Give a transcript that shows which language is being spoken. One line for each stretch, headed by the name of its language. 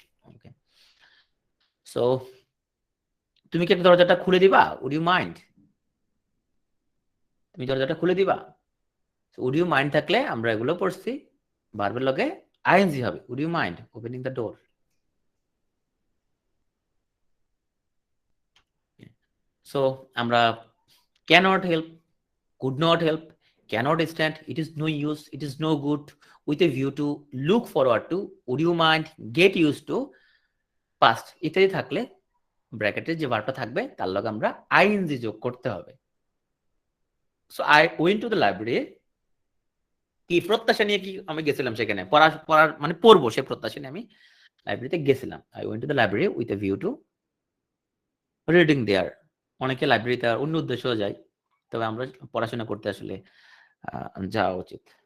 Bangla: ওকে, so তুমি কি একটা দরজাটা খুলে দিবা?
English: Would you mind?
Bangla: তুমি দরজাটা খুলে দিবা? উড ইউ মাইন্ড থাকলে আমরা এগুলো পড়ছি ভার্বের লগে আইএনজি হবে,
English: Would you mind opening the door. So আমরা cannot help, could not help, cannot stand, it is no use, it is no good, with a view to, look forward to, would you mind, get used to, past
Bangla: ইত্যাদি থাকলে ব্র্যাকেটের যে ভার্বটা থাকবে তার লগে আমরা ING যোগ করতে হবে। So
English: I went to the library,
Bangla: কি প্রত্যাশা নিয়ে কি আমি গেছিলাম সেখানে পড়ার মানে পড়বো সে প্রত্যাশা নিয়ে আমি লাইব্রেরিতে গেছিলাম।
English: I went to the library with a view to reading there.
Bangla: অনেকে লাইব্রেরিতে অন্য উদ্দেশ্যও যায়, তবে আমরা পড়াশোনা করতে আসলে যাওয়া উচিত।